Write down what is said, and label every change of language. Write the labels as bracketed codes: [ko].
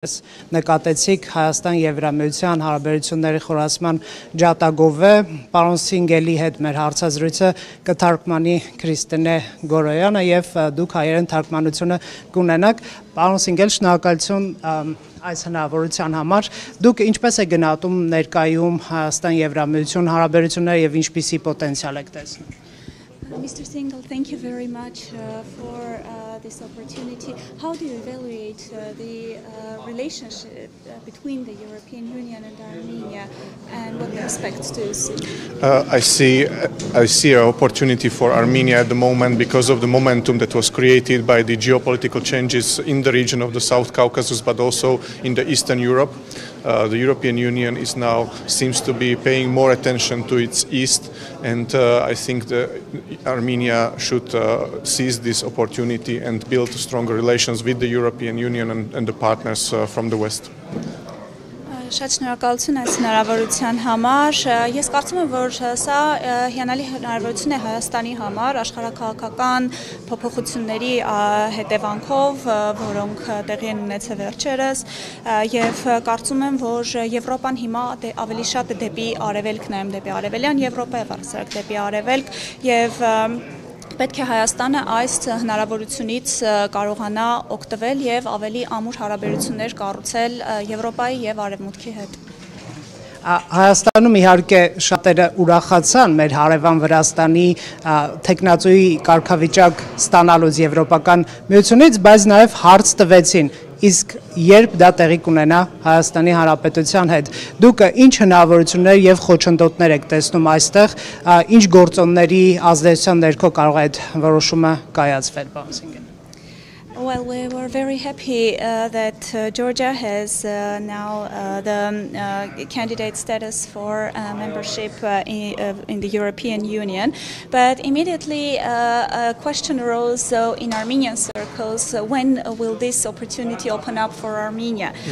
[hy] Նկատեցիք Հայաստան Եվրամիության հարաբերությունների խորացման ջատագով է, պարոն Ցիգելի հետ մեր հարցազրույցը կթարգմանի Քրիստինե Գորոյանը եւ դուք հայերեն թարգմանությունը կունենաք։ Պարոն Ցիգել, շնորհակալություն այս հնարավորության համար։ Դուք ինչպես եք գնահատում ներկայում Հայաստան Եվրամիություն հարաբերությունները եւ ինչպիսի պոտենցիալ եք տեսնում։ [en] Mr. Singal, thank you very much for this opportunity. How do you evaluate the relationship between the European Union and Armenia, and what aspects do you see? I see an opportunity for Armenia at the moment because of the momentum that was created by the geopolitical changes in the region of the South Caucasus, but also in the Eastern Europe. The European Union is now seems to be paying more attention to its east, and I think that Armenia should seize this opportunity and build stronger relations with the European Union and the partners from the West. [hy] Շատ շնորհակալություն այս հնարավորության համար։ Ես կարծում եմ, որ սա հիանալի հնարավորություն է Հայաստանի համար աշխարհաքաղաքական փոփոխությունների հետևանքով, որոնք տեղի են ունեցել վերջերս, եւ կարծում եմ, որ Եվրոպան հիմա ավելի շատ դեպի արևելք նայում, դեպի արևելյան Եվրոպա եւ առասարակ դեպի արևելք, եւ պետք է Հայաստանը այս հնարավորությունից կարողանա օգտվել եւ ավելի ամուր հարաբերություններ կառուցել Եվրոպայի եւ Արևմուտքի հետ։ Հայաստանում իհարկե շատերը ուրախացան մեր հարևան Վրաստանի տեխնացուի կարգավիճակ ստանալուց Եվրոպական միությունից, բայց նաև հարց տվեցին, իսկ երբ դա տեղի կունենա Հայաստանի Հանրապետության հետ։ Դուք ինչ հնարավորություններ եւ խոչընդոտներ եք տեսնում այստեղ, ինչ գործոնների ազդեցության ներքո կարող է այդ որոշումը կայացվել, պարոն Ցիգել։ [en] Well, we were very happy that Georgia has now the candidate status for membership in the European Union. But immediately a question arose in Armenian circles, when will this opportunity open up for Armenia?